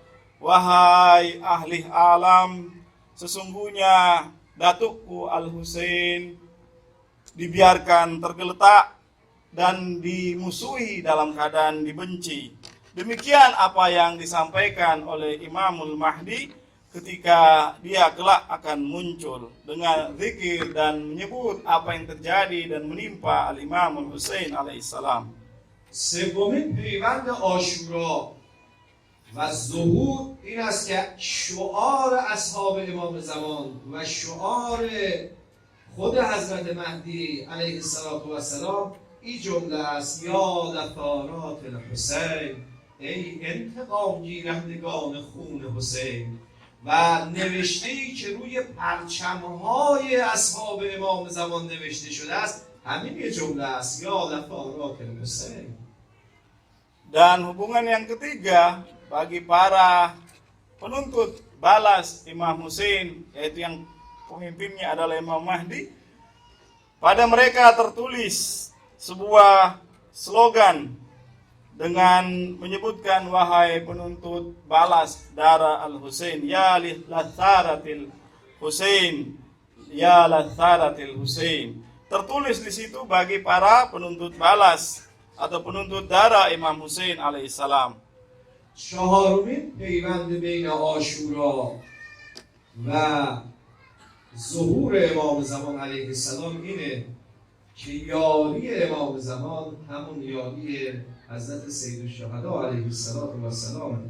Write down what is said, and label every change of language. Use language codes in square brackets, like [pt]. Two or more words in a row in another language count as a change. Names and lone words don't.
[id] Wahai ahli alam, sesungguhnya datukku Al-Husain dibiarkan tergeletak dan dimusuhi dalam keadaan dibenci. Demikian apa yang disampaikan oleh Imamul Mahdi ketika dia kelak akan muncul dengan zikir dan menyebut apa yang terjadi dan menimpa Al-Imam Al-Husain alaihissalam. [fa] سومین پیوند عاشورا و ظهور این است که شعار اصحاب امام زمان و شعار خود حضرت مهدی علیه السلام این جمله است: [ar] یا لثارات الحسین، [fa] ای انتقام گیرندگان خون حسین. و نوشته‌ای که روی پرچم‌های اصحاب امام زمان نوشته شده است همین یه جمله است: [ar] یا لثارات الحسین. [id] Dan hubungan yang ketiga bagi para penuntut balas Imam Husain, yaitu yang pemimpinnya adalah Imam Mahdi, pada mereka tertulis sebuah slogan dengan menyebutkan, wahai penuntut balas darah Al-Husain, [ar] يا لثارات الحسين, يا لثارات الحسين. [id] Tertulis di situ bagi para penuntut balas atau penuntut darah Imam Husain alaihissalam. [fa] چهارمین پیوند بین عاشورا و ظهور امام زمان علیه السلام اینه که یاری امام زمان همون یاری حضرت سید الشهدا علیه السلام.